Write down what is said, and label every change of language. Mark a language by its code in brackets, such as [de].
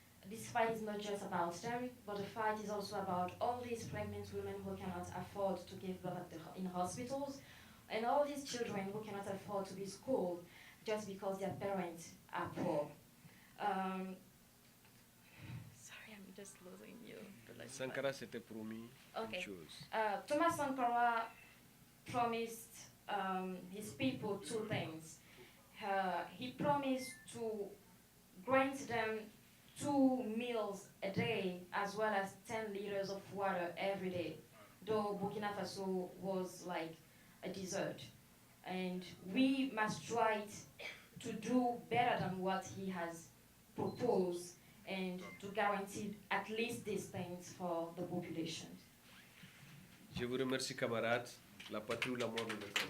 [en] This fight is not just about them, but the fight is also about all these pregnant women who cannot afford to give birth in hospitals, and all these children who cannot afford to be schooled just because their parents are poor. Sorry, I'm just losing you. [fr] Sankara s'était promis une chose. [en] Thomas Sankara promised his people 2 things. He promised to grant them 2 meals a day, as well as 10 liters of water every day, though Burkina Faso was like a desert. And we must try to do better than what he has proposed and to guarantee at least these things for the population. [fr] Je vous remercie, camarades. La patrie ou la mort de notre.